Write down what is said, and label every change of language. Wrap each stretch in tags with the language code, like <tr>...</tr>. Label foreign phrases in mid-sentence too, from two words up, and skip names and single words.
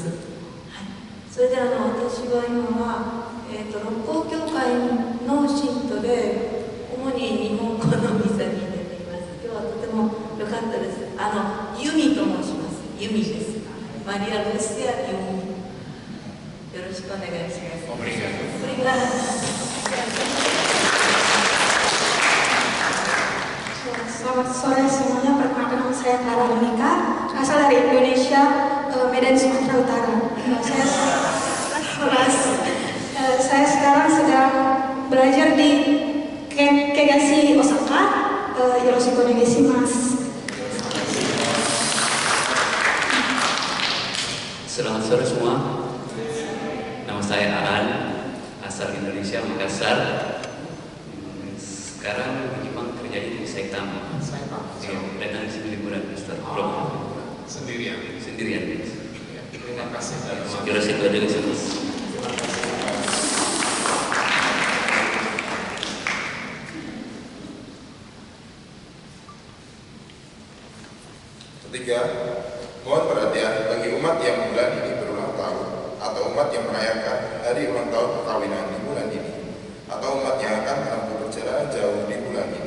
<ja>はい、それで私は今は、六甲教会の信徒で、主に日本語のミサに出ています。今日はとても良かったです。ユミと申します。ユミです。マリア・ルシア・ユミ。よろしくお願いします。</ja> <id>Selamat sore semuanya, perkenalkan nama saya Clara Monica, asal dari Indonesia, Medan, Sumatera Utara. Saya sekarang sedang belajar di Kegashi Osaka.</id> <ja>よろしくお願いします.</ja> <id>Selamat sore semua. Nama saya Aran, asal Indonesia, Makassar. Sekarang di Jepang kerja di Saitama. Datang di sini liburan, Mister. Sendirian. Terima kasih.</id> <ja>よろしくお願いします.</ja> <id>Ketiga, mohon perhatian bagi umat yang bulan ini berulang tahun atau umat yang merayakan hari ulang tahun perkawinan di bulan ini atau umat yang akan menempuh perjalanan jauh di bulan ini.</id>